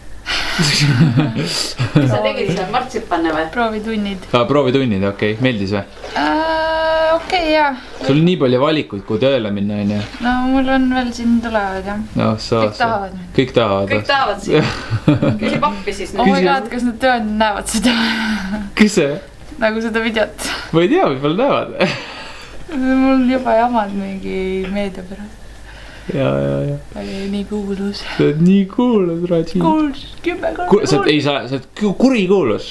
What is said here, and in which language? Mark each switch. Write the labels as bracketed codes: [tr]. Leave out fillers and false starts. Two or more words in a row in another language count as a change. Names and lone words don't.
[et] Sa tegid seal martsipanne või? Proovitunnid. Proovitunnid, okei. Meeldis või? Okei, jah. Sul on nii palju valikuid, kui tööle minna, on ju? No mul on veel siin tulevad, jah. No, kõik tahavad. Kõik tahavad siin. Küsi pappi siis. [en] Oh my god, [et] kas need tööandjad näevad seda? Kes see? Nagu seda videot. Ma ei tea, võib-olla näevad. Mul juba jamad mingi meedia pärast. Ja. Nii kuulus. Sa oled nii kuulus, Raji. Kuulus, 10 korda. Sa oled kuri kuulus.